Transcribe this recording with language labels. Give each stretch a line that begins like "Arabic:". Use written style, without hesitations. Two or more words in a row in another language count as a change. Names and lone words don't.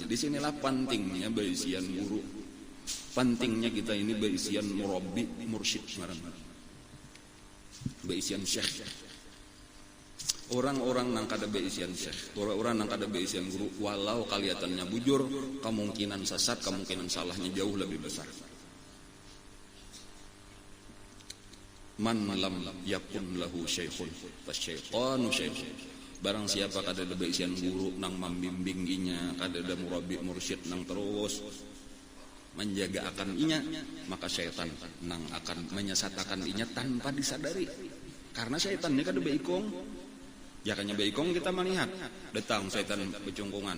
Banjar: Di sinilah pentingnya berisian guru. Pentingnya kita ini berisian murabbi, mursyid ngaran. Berisian syekh. Orang-orang nang kada berisian syekh, orang-orang nang kada berisian guru, walau kelihatannya bujur, kemungkinan sesat, kemungkinan salahnya jauh lebih besar.
Arabic: Man lam yakun lahu syekhun fasyaitanu syekhun.
Banjar: Barang siapa kada ada berisian guru nang membimbinginya, kada ada murabbi mursyid nang terus menjaga akan inya, maka syaitan nang akan menyesatakan inya tanpa disadari. Karena syaitan ini kada beikong. Ya kanya beikong kita melihat datang syaitan becungkungan.